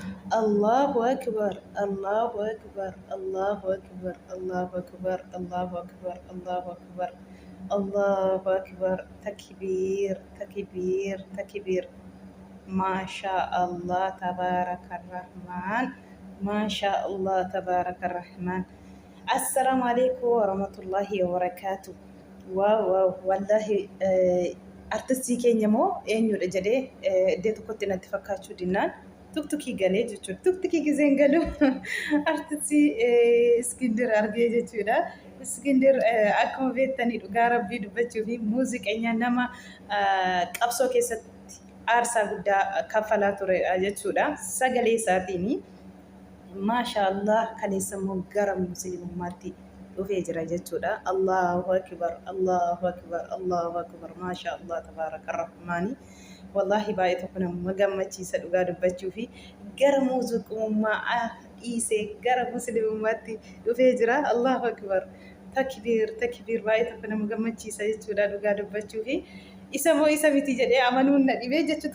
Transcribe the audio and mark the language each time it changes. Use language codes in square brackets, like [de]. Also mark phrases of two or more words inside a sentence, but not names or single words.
[ar] الله أكبر الله أكبر الله أكبر الله أكبر الله أكبر الله أكبر الله أكبر تكبير تكبير تكبير. ما شاء الله تبارك الرحمن. ما شاء الله تبارك الرحمن. السلام عليكم ورحمة الله وبركاته. واو واو والله [om] artistii keenya moo eenyudha jedhee iddoo tokkotti natti fakkaachuu dinnaan tuktukii galee jechuudha. Tuktukii gizeen galu artistii Iskindir argee jechuudha. Iskindir akkuma beektanii dhugaa rabbii dubbachuu fi muuziqeenya nama qabsoo keessatti aarsaa guddaa kaffalaa ture jechuudha. Sagalee isaatiin maashaallah kaleessa immoo gara musliimummaatti dhufee jira jechuudha. [ar] الله أكبر الله أكبر الله أكبر ما شاء الله تبارك الرحمن. [om] Wallahi baay'ee tokko nama gammachiisa dhugaa dubbachuu fi gara muuziqummaa dhiisee gara musliimummaatti dhufee jira. [ar] الله أكبر [om] takbiir takbiir baay'ee tokko nama gammachiisa jechuudha dhugaa dubbachuu fi isa moo isa miti jedhee amanuun na dhibee jechuudha.